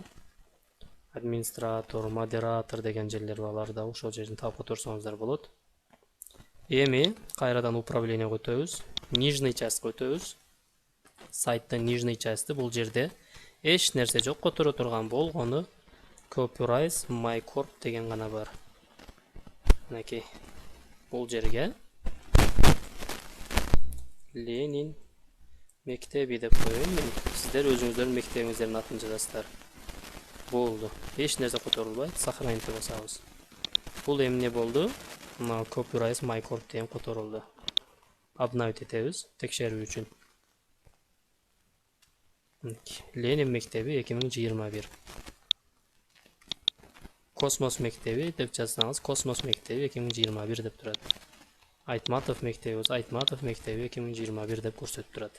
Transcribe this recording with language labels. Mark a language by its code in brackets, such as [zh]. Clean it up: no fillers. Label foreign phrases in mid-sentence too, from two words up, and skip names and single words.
[ky] Администратор, модератор деген жерлер бар. Аларда ошол жерден таап которсоңуздар болот. Эми кайрадан управлениеге өтөбүз. [ru] Нижний частька [ky] өтөбүз. Сайттын [ru] нижний части [ky] бул жерде эч нерсе жок, которо турган болгону [en] copyright my corp [ky] деген гана бар. Мынакей. Бул жерге Ленин мектеби деп коеюн. Сиздер өзүңүздөрдүн мектебиңиздердин атын жазасыздар. Болду. Эч нерсе которулбайт. Сохранить басабыз. Бул эмне болду? Мына [en] copyright my corp [ky] деген которулду. Обновить этебиз текшерүү үчүн. Ленин мектеби 2021. Космос мектеби деп жазсаңыз, Космос мектеби 2021 деп турат. Айтматов мектеби, Айтматов мектеби 2021 деп көрсөтүп турат.